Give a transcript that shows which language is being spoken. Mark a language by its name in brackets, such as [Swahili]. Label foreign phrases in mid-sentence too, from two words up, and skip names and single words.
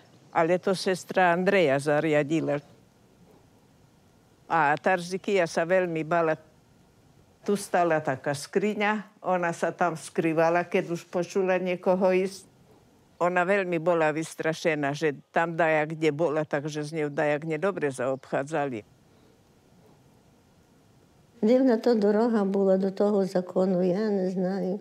[Slovak] Ale to sestra Andreja zariadila. A Tarzikia sa veľmi bala. Tu stala taká skriňa, ona sa tam skrývala, keď už počula niekoho ísť. Ona veľmi bola vystrašená, že tam dajak, kde bola, takže z ňou dajak nedobre zaobchádzali. [Ukrainian] Дивна то дорога була до того закону, я не знаю.